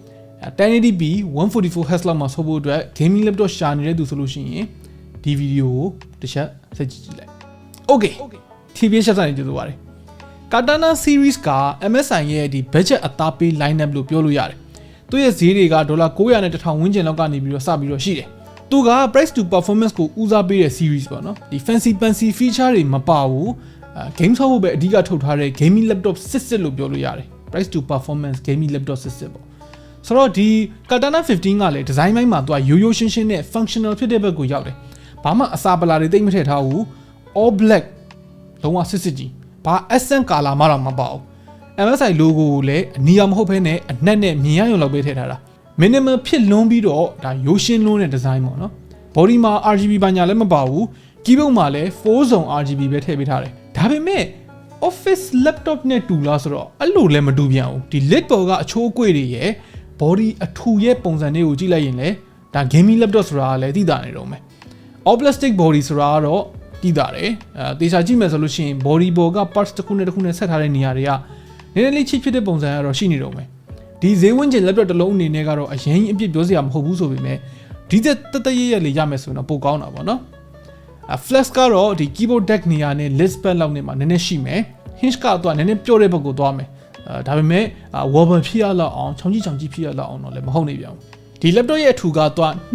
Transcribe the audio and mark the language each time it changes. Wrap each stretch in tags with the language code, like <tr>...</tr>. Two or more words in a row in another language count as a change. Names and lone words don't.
<my>1080p 144Hz လောက်မှာဆော့ဖို့အတွက်</my> <en>gaming laptop</en> <my>ရှာနေတဲ့သူဆိုလို့ရှိရင်ဒီဗီဒီယိုကိုတစ်ချက်ဆက်ကြည့်ကြည့်လိုက် Okay TBH Labs နဲ့ကြိုဆိုပါရစေ Katana series က MSI ရဲ့ဒီ budget အသားပေး lineup လို့ပြောလို့ရတယ်သူရဲ့ဈေးတွေကဒေါ်လာ900နဲ့1000ဝန်းကျင်လောက်ကနေပြီးတော့စပြီးတော့ရှိတယ်သူက</my> <en>price to performance</en> <my>ကိုဦးစားပေးတဲ့ series ပေါ့နော်ဒီ</my> <en>fancy feature</en> <my>တွေမပါဘူးgame ဆော့ဖို့ပဲအဓိကထုတ်ထားတဲ့</my> <en>gaming laptop</en> <my>စစ်လို့ပြောလို့ရတယ်</my> <en>price to performance gaming laptop</en> <my>စစ်ပေါ့ဆိုတော့ဒီ Katana 15ကလည်း design ပိုင်းမှာသူကရိုးရိုးရှင်းရှင်းနဲ့ functional ဖြစ်တဲ့ဘက်ကိုရောက်တယ်ဘာမှအစာပလာတွေတိတ်မထည့်ထားဘူး</my> <en>all black</en> <my>လုံးဝစစ်ကြီးဘာ</my> <en>accent color</en> <my>မှတော့မပါဘူး MSI logo ကိုလည်းအနီရောင်မဟုတ်ဘဲနဲ့အနက်နဲ့မြင်ရရုံလောက်ပဲထည့်ထားတာ minimal ဖြစ်လွန်းပြီးတော့ဒါရိုးရှင်းလွန်းတဲ့ design ပေါ့ နော် body မှာ RGB ဘာညာလည်းမပါဘူး keyboard မှာလည်း</my> <en>4 zone RGB</en> <my>ပဲထည့်ပေးထားတယ်ဒါပေမဲ့</my> <en>office laptop</en> <my>နဲ့တူလားဆိုတော့အဲ့လို လည်းမတူပြန်ဘူးဒီ lid ပေါ်ကအချိုးအကွေ့တွေရဲ့ body အထူရဲ့ပုံစံလေးကိုကြည့်လိုက်ရင်လည်းဒါ</my> <en>gaming laptop</en> <my>ဆိုတာကလည်းသိတာနေတော့မယ်</my> <en>all plastic body</en> <my>ဆိုတာကတော့သိတာတယ်တေချာကြည့်မယ်ဆိုလို့ရှိရင် body ပေါ်က parts တစ်ခုနဲ့တစ်ခုနဲ့ဆက်ထားတဲ့နေရာတွေကနည်းနည်းလေးချစ်ဖြစ်တဲ့ပုံစံကတော့ရှိနေတော့မယ်ဒီဈေးဝန်းကျင် laptop တစ်လုံးအနေနဲ့ကတော့အရင်အပြစ်ပြောစရာမဟုတ်ဘူးဆိုပေမဲ့ဒီတက်တရရလေးရမယ်ဆိုရင်တော့ပိုကောင်းတာပေါ့နော် flex ကတော့ဒီ</my> <en>keyboard deck</en> <my>နေရာနဲ့</my> <en>list pad</en> <my>လောက်နေမှာနည်းနည်းရှိမယ် hinge ကတော့နည်းနည်းပြောတဲ့ဘက်ကိုသွားမယ်ဒါပေမဲ့ wobble ဖြစ်ရလောက်အောင်ချောင်းကြီးဖြစ်ရလောက်အောင်တော့လည်းမဟုတ်နေပြန်ဘူးဒီ laptop ရဲ့အထူကတော့</my>